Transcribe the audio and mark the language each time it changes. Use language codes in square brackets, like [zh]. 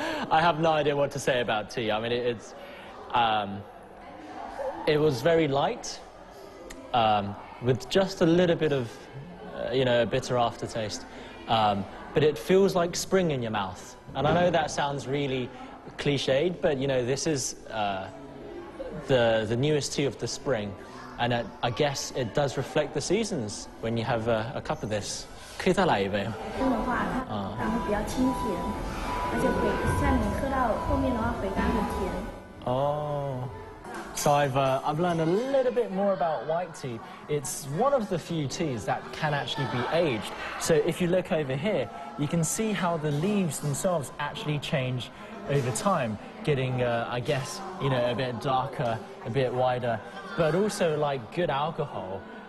[en] I have no idea what to say about tea. I mean, it was very light, with just a little bit of, a bitter aftertaste. But it feels like spring in your mouth. And I know that sounds really cliched, but this is the newest tea of the spring, and I guess it does reflect the seasons when you have a cup of this. [zh] 可以再来一杯吗？真的话，然后比较清甜，而且像你喝到后面的话，回甘很甜。 [en] Oh. So I've learned a little bit more about white tea. It's one of the few teas that can actually be aged. So if you look over here, you can see how the leaves themselves actually change over time, getting, I guess, a bit darker, a bit wider, but also like good alcohol.